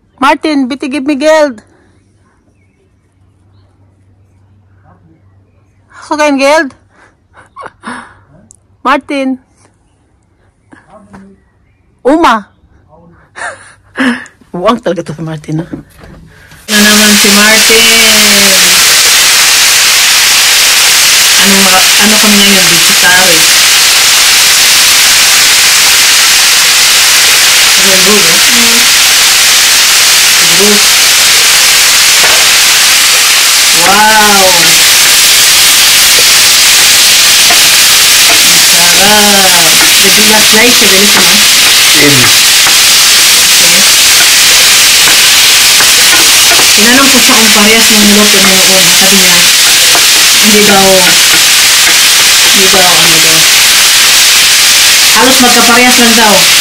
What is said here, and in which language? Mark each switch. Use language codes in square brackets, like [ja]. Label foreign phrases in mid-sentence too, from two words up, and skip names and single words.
[de] Martin, bitte gib mir Geld. Hast du kein Geld? Martin. Oma. [tl] Uwang talaga to si Martin, ha? Na naman si Martin. Ano kami ngayon? [en] Vegetarian. Very good, eh? Wow! Sarap! You do not like it, is it? [tl] Tinanong ko siya kung parehas ng luto niyo o sabi niya, hindi daw, ano daw. Halos magkaparehas lang daw.